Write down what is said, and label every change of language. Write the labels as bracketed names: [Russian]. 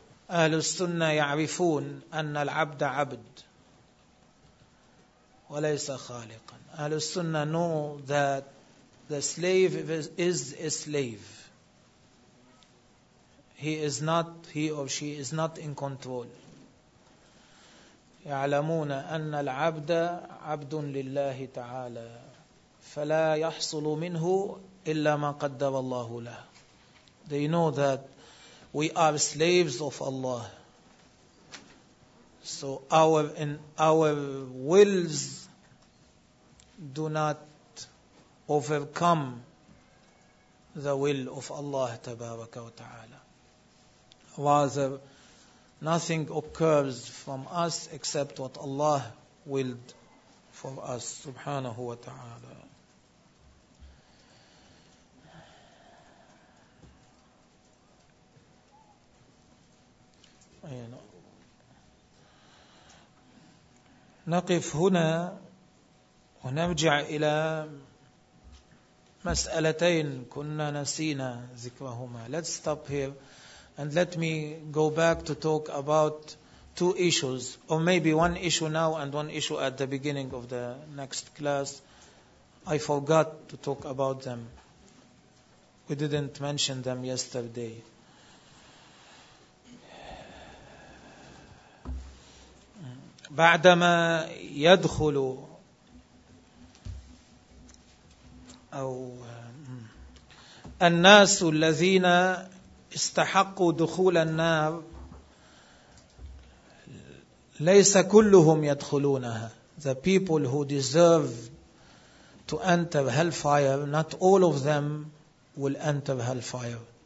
[Arabic] أهل السنة يعرفون أن العبد عبد وليس خالقا. [English] أهل السنة know that the slave is a slave. He or she is not in control. [Arabic] يعلمون أن العبد عبد لله تعالى فلا يحصل منه إلا ما قدر الله له. [English] They know that we are slaves of Allah. So our wills do not overcome the will of Allah Tabaraka wa Ta'ala. Rather, nothing occurs from us except what Allah willed for us, Subhanahu wa Ta'ala. [Arabic] نقف هنا ونرجع إلى ما مسألتين كنا نسينا ذكرهما. [English] Let's stop here and let me go back to talk about two issues, or maybe one issue now and one issue at the beginning of the next class. I forgot to talk about them. We didn't mention them yesterday. [Arabic] بعدما يدخل أو الناس الذين استحقوا دخول النار ليس كلهم يدخلونها. [English] The people who deserve to enter hellfire, not all of them will enter hellfire.